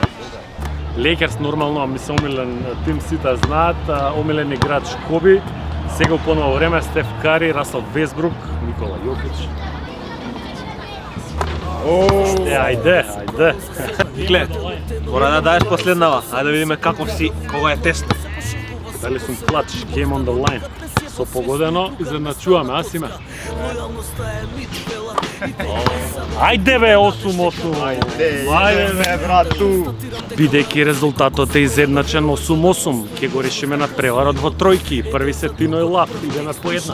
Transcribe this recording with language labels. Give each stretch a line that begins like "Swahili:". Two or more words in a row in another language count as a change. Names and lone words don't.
Macedonian: Лейкерс нормално, ми се омилен тим, сите знаат, омилен играч Коби, сега у поново време Стеф Кари, Расел Весбрук, Никола Јокич. Ајде. Никле, мора да даеш последнава, ајде да видиме каков си, кога е тест. Дали сум клач,
English: game on the line.
Macedonian: Со погодено изедначуваме, Асиме. Ајде бе, 8-8. Ајде бе, брату. Бидејќи резултатот е изедначен 8-8, ќе го решиме на преварот во тројки. Први се Тино и Лав, идеме по една.